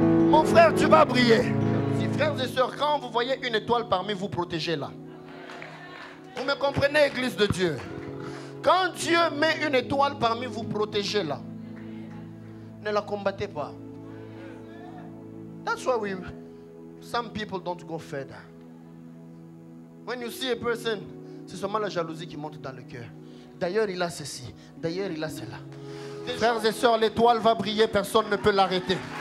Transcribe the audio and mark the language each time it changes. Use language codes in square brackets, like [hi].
[fr] Mon frère, tu vas briller. Si frères et sœurs, quand vous voyez une étoile parmi vous, protégez-la. Vous me comprenez, Église de Dieu? Quand Dieu met une étoile parmi vous, protégez-la. Ne la combattez pas. [en] That's why some people don't go further. When you see a person, [fr] c'est seulement la jalousie qui monte dans le cœur. D'ailleurs, il a ceci. D'ailleurs, il a cela. Frères et sœurs, l'étoile va briller, personne ne peut l'arrêter.